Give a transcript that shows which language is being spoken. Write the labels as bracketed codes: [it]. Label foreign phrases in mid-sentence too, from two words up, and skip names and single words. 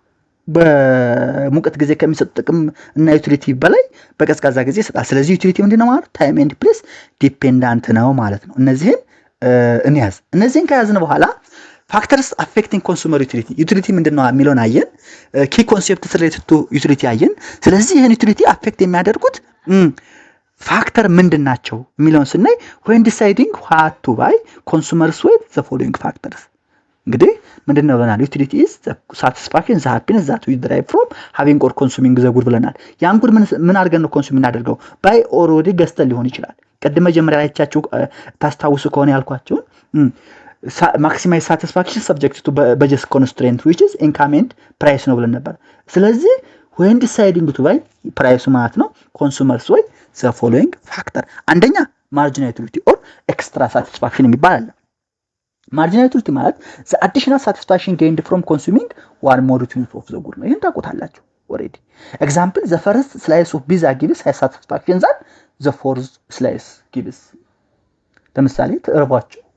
[am] በሙቀት ጊዜ ከሚሰጥ ጥቅም እና ዩቲሊቲ በላይ በቀዝቃዛ ጊዜ ይሰጣል። ስለዚህ ዩቲሊቲ ምንድነው ማለት [en] time and place dependent [am] ነው ማለት ነው። እነዚህን እንያዝ። እነዚህን ከያዝን በኋላ [en] factors affecting consumer utility [am] ዩቲሊቲ ምንድነው የሚለውን አየን። [en] key concepts related to utility [am] አየን። ስለዚህ ይህን ዩቲሊቲ አፌክት የሚያደርጉት ፋክተር ምንድን ናቸው የሚለውን ስናይ [en] when deciding what to buy consumers weigh the following factors። [am] እንግዲህ ምንድነው ብለናል? [en] utility is satisfaction the happiness that we derive from having or consuming the good [am] ብለናል። ያን ጉድ ምን አድርገን ነው ኮንሱም እናደርገው? [en] buy already [am] ገዝተን ሊሆን ይችላል። ቅድም መጀመሪያ አይቻችሁ ታስታውሱ ከሆነ ያልኳችሁን [en] maximize satisfaction subject to budget constraint which is income and price [am] ነው ብለን ነበር። ስለዚህ [en] when deciding to buy [am] ፕራይሱ ማለት ነው [en] consumers weigh the following factor። አንደኛ marginal utility or extra satisfaction [am] የሚባል አለ። [en] marginal utility ማለት the additional satisfaction gained from consuming one more unit of the good [am] ነው። ይሄን ታውቁታላችሁ [en] ኦሬዲ። example the first slice of pizza gives high satisfaction than the fourth slice gives። [am] ለምሳሌ ተርባችሁ